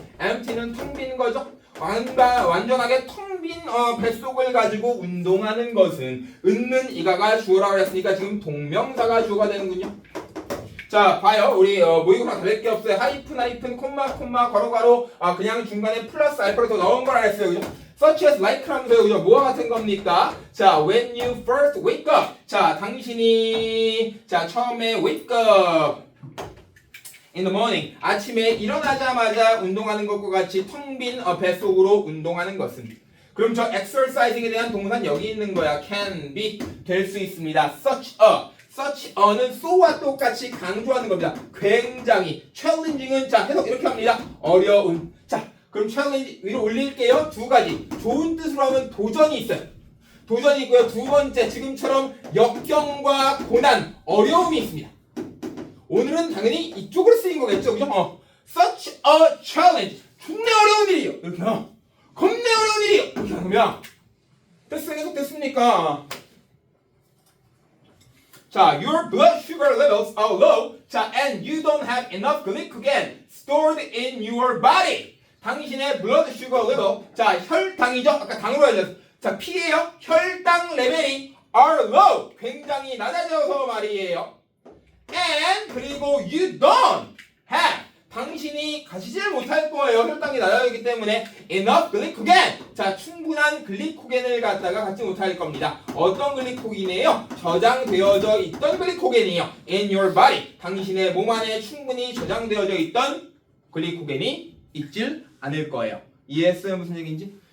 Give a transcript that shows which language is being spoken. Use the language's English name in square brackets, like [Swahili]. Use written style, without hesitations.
[Korean] empty는 텅 빈 거죠? 완전하게 텅 빈 뱃속을 가지고 운동하는 것은 은는 이가가 주어라고 했으니까 지금 동명사가 주어가 되는군요. 자, 봐요. 우리 모의고사 다를 게 없어요. 하이픈, 콤마, 괄호, 그냥 중간에 플러스 알파를 더 넣은 거라 했어요. 그죠? [English] such as like라면서요. [Korean] 그죠? 뭐와 같은 겁니까? 자, [English] when you first wake up. [Korean] 자, 당신이 처음에 [English] wake up in the morning. [Korean] 아침에 일어나자마자 운동하는 것과 같이 텅 빈 뱃속으로 운동하는 것은. 그럼 저 exercising에 대한 동사는 여기 있는 거야. [English] can be [Korean] 될 수 있습니다. such a는 so와 똑같이 강조하는 겁니다. 굉장히. challenging은 자, 해석 이렇게 합니다. 어려운. 자, 그럼 challenge 위로 올릴게요. 두 가지. 좋은 뜻으로 하면 도전이 있어요. 도전이 있고요. 두 번째, 지금처럼 역경과 고난, 어려움이 있습니다. 오늘은 당연히 이쪽으로 쓰인 거겠죠. 그죠? [English] such a challenge. [Korean] 존내 어려운 일이에요. 이렇게 겁내 어려운 일이에요. 이렇게 하면 됐습니까? [English] 자, your blood sugar levels are low. 자, and you don't have enough glycogen stored in your body. [Korean] 당신의 [English] blood sugar level, [Korean] 자, 혈당이죠. 아까 당으로 알렸어. 자, 피예요. 혈당 레벨이 [English] are low. [Korean] 굉장히 낮아져서 말이에요. [English] And [Korean] 그리고 [English] you don't have. [Korean] 당신이 가지질 못할 거예요. 혈당이 낮아지기 때문에 [English] enough glycogen. [Korean] 자, 충분한 글리코겐을 갖다가 갖지 못할 겁니다. 어떤 글리코겐이에요? 저장되어져 있던 글리코겐이에요. [English] In your body. [Korean] 당신의 몸 안에 충분히 저장되어져 있던 글리코겐이 있질 않을 거예요. 이해했어요? 무슨 얘기인지?